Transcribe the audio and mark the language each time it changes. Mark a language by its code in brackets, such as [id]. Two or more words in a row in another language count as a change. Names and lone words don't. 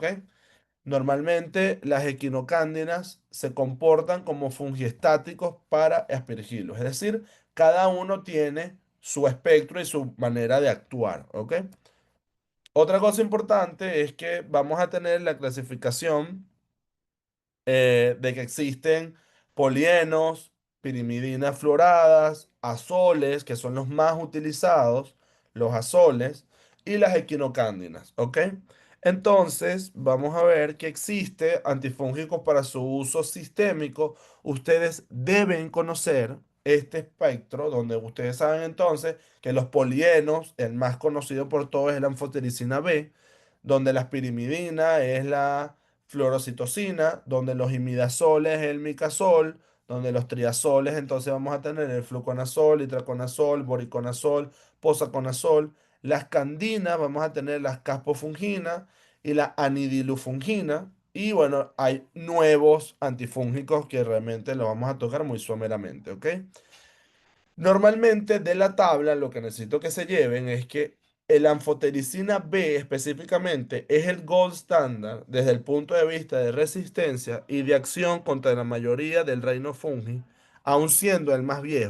[es] Normalmente las equinocándidas se comportan como fungiestáticos para aspergillos, es decir, cada uno tiene su espectro y su manera de actuar, ¿ok? Otra cosa importante es que vamos a tener la clasificación de que existen polienos, pirimidinas fluoradas, azoles, que son los más utilizados, los azoles, y las equinocándidas, ¿ok? Entonces, vamos a ver que existe antifúngicos para su uso sistémico. Ustedes deben conocer este espectro, donde ustedes saben entonces que los polienos, el más conocido por todos es la anfotericina B, donde la pirimidina es la fluorocitosina, donde los imidazoles es el micazol, donde los triazoles entonces vamos a tener el fluconazol, itraconazol, boriconazol, posaconazol. Las candinas vamos a tener las caspofunginas y la anidilufungina. Y bueno, hay nuevos antifúngicos que realmente lo vamos a tocar muy someramente, ¿ok? Normalmente de la tabla lo que necesito que se lleven es que el anfotericina B específicamente es el [en] gold standard [es] desde el punto de vista de resistencia y de acción contra la mayoría del reino fungi, aun siendo el más viejo.